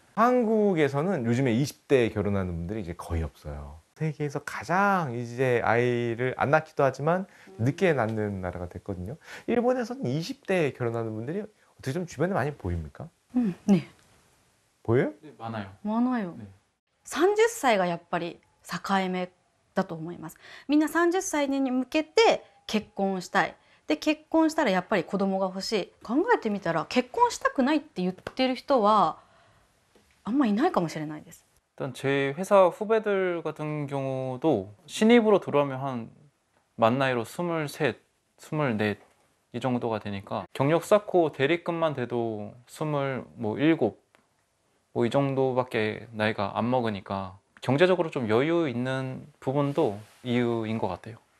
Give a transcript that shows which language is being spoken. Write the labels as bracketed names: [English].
[Korean] 한국에서는 요즘에 20대에 결혼하는 분들이 이제 거의 없어요. 세계에서 가장 이제 아이를 안 낳기도 하지만 늦게 낳는 나라가 됐거든요. 일본에서는 20대에 결혼하는 분들이 어떻게 좀 주변에 많이 보입니까? 네. 보여요? 네, 많아요. 많아요. 네. [Japanese] 30歳がやっぱり境目だと思います。みんな30歳に向けて結婚したい。で結婚したらやっぱり子供が欲しい。考えてみたら結婚したくないって言ってる人はあんまいないかもしれないです。 [Korean] 일단 제 회사 후배들 같은 경우도 신입으로 들어오면 한 만 나이로 23, 24 이 정도가 되니까 경력 쌓고 대리급만 돼도 27, 뭐 이 정도밖에 나이가 안 먹으니까 경제적으로 좀 여유 있는 부분도 이유인 것 같아요.